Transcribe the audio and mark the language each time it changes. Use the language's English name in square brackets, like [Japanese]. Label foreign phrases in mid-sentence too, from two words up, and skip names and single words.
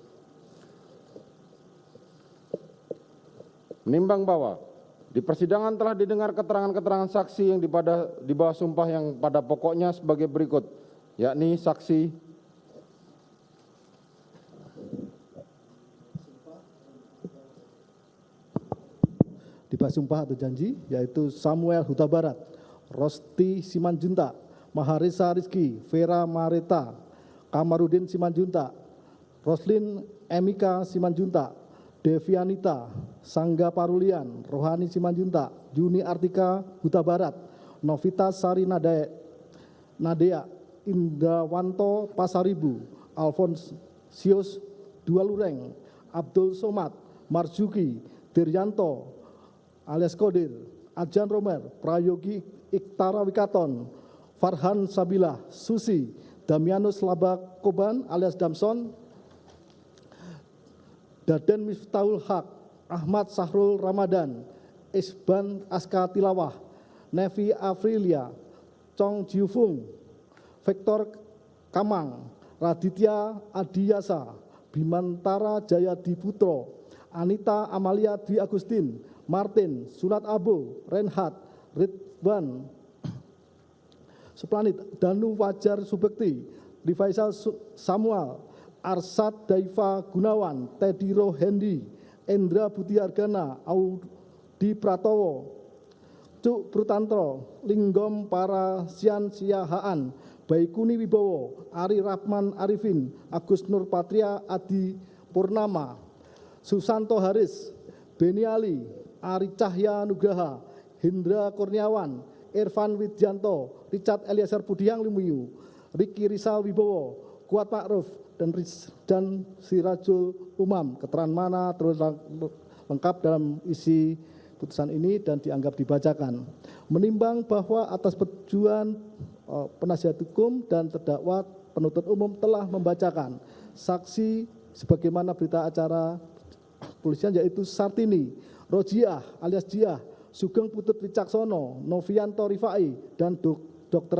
[Indonesian] Menimbang bahwa di persidangan telah didengar keterangan-keterangan saksi yang di bawah sumpah yang pada pokoknya sebagai berikut, yakni saksi di bawah sumpah atau janji, yaitu Samuel Huta Barat, Rosti Simanjuntak, Maharesa Rizky, Vera Mareta, Kamarudin Simanjuntak, Roslin Emika Simanjuntak, Devianita, Sangga Parulian, Rohani Simanjuntak, Juni Artika Huta Barat, Novita Sari Nadea, Indrawanto Pasaribu, Alfonsius Dualureng, Abdul Somad, Marzuki, Diryanto, alias Kodir, Adjan Romer, Prayogi Iktara Wikaton, Farhan Sabilah, Susi, Damianus Labakoban alias Damson, Daden Miftahul Haq, Ahmad Sahrul Ramadan, Isban Aska Tilawah, Nevi Afrilia, Chong Jiufung, Victor Kamang, Raditya Adiyasa, Bimantara Jayadi Putro, Anita Amalia Dwi Agustin, Martin, Sulat Abu, Renhat, Ridwan, Suplanit, Danu Wajar Subekti, Rifaisal Samuel, Arsad Daifa Gunawan, Teddy Rohendi, Endra Butiargana, Audi Pratowo, Cuk Prutantro, Linggom Parasian Siahaan, Baikuni Wibowo, Ari Rahman Arifin, Agus Nur Patria Adi Purnama, Susanto Haris, Beni Ali, Ari Cahya Nugraha, Hendra Kurniawan, Irfan Widjanto, Richard Eliezer Budiang Lumiyu, Riki Rizal Wibowo, Kuat Ma'ruf, dan Sirajul Umam. Keterangan mana terus lengkap dalam isi putusan ini dan dianggap dibacakan. Menimbang bahwa atas persetujuan penasihat hukum dan terdakwa penuntut umum telah membacakan saksi sebagaimana berita acara polisian, yaitu Sartini, Rojiah alias Jiah, Sugeng Putut Wicaksono, Novianto Rifai, dan Dr.